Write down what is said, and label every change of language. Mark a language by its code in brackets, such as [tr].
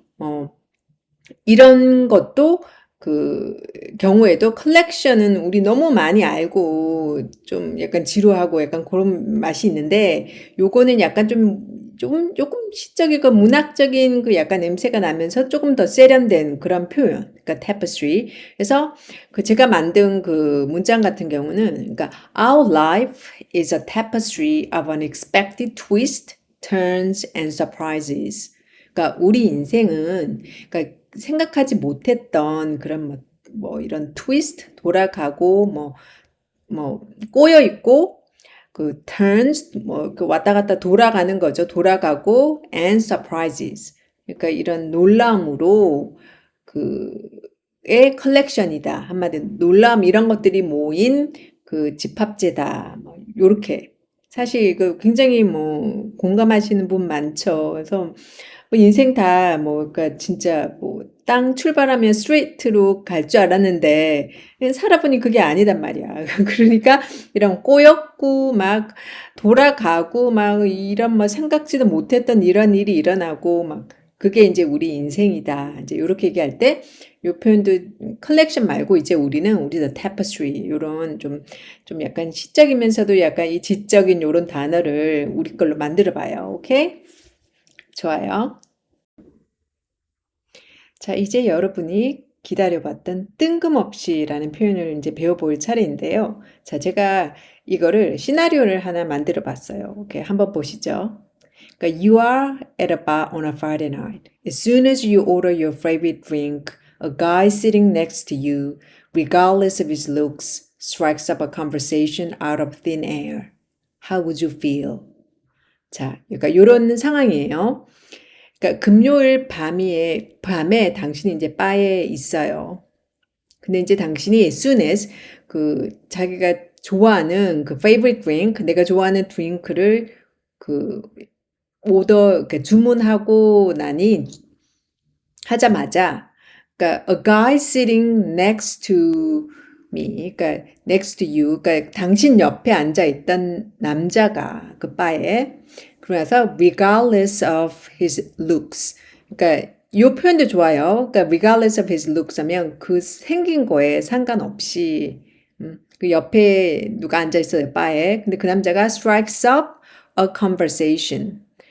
[ko] 어, 이런 것도 그 경우에도 컬렉션은 우리 너무 많이 알고 좀 약간 지루하고 약간 그런 맛이 있는데 요거는 약간 조금 시적이고 문학적인 그 약간 냄새가 나면서 조금 더 세련된 그런 표현. 그러니까 tapestry. 그래서 그 제가 만든 그 문장 같은 경우는 그러니까 [en] Our life is a tapestry of unexpected twists, turns and surprises. [ko] 그러니까 우리 인생은 그러니까 생각하지 못했던 그런 뭐 이런 트위스트 돌아가고 뭐 꼬여 있고 그 turns 뭐 그 왔다 갔다 돌아가는 거죠. 돌아가고 [en] and surprises. [ko] 그러니까 이런 놀라움으로 그의 컬렉션이다. 한마디로 놀라움 이런 것들이 모인 그 집합제다. 뭐 요렇게 사실 그 굉장히 뭐 공감하시는 분 많죠. 그래서 뭐 인생 다 뭐 그러니까 진짜 뭐 땅 출발하면 스트레이트로 갈 줄 알았는데 살아보니 그게 아니단 말이야. 그러니까 이런 꼬였고 막 돌아가고 막 이런 뭐 생각지도 못했던 이런 일이 일어나고 막 그게 이제 우리 인생이다. 이제 요렇게 얘기할 때 요 표현도 컬렉션 말고 이제 우리는 the tapestry 요런 좀 약간 시적이면서도 약간 이 지적인 요런 단어를 우리 걸로 만들어 봐요. 오케이? 좋아요. 자, 이제 여러분이 기다려봤던 뜬금없이라는 표현을 이제 배워볼 차례인데요. 자, 제가 이거를 시나리오를 하나 만들어 봤어요. 오케이, 한번 보시죠. 그러니까 [en] you are at a bar on a Friday night. As soon as you order your favorite drink, a guy sitting next to you, regardless of his looks, strikes up a conversation out of thin air. How would you feel? [ko] 자, 그러니까 이런 상황이에요. 그러니까 금요일 밤에 당신이 이제 바에 있어요. 근데 이제 당신이 [en] as soon as [ko] 그 자기가 좋아하는 그 [en] favorite drink, [ko] 내가 좋아하는 드링크를 그 그러니까 주문하고 나니 하자마자 그러니까 [en] a guy sitting next to me, [ko] 그러니까 [en] next to you, [ko] 그러니까 당신 옆에 앉아 있던 남자가 그 바에 그래서 [en] regardless of his looks, [ko] 그러니까 이 표현도 좋아요. 그러니까 [en] regardless of his looks [ko] 하면 그 생긴 거에 상관없이 그 옆에 누가 앉아 있어요 바에. 근데 그 남자가 [en] strikes up a conversation.